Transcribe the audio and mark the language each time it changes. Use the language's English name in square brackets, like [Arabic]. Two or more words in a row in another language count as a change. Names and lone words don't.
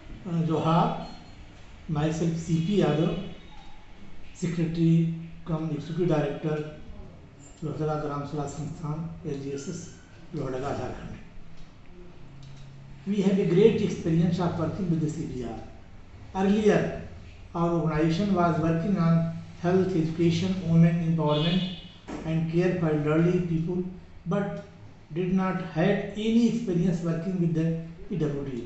[English] Johar, myself CP Yadav, Secretary cum Executive Director, Lohardaga Gram Sabha Sansthan, LGSS, Lohardaga, Jharkhand. We have a great experience of working with the CBR. Earlier, our organization was working on health, education, women empowerment and care for elderly people, but did not have any experience working with the PWD.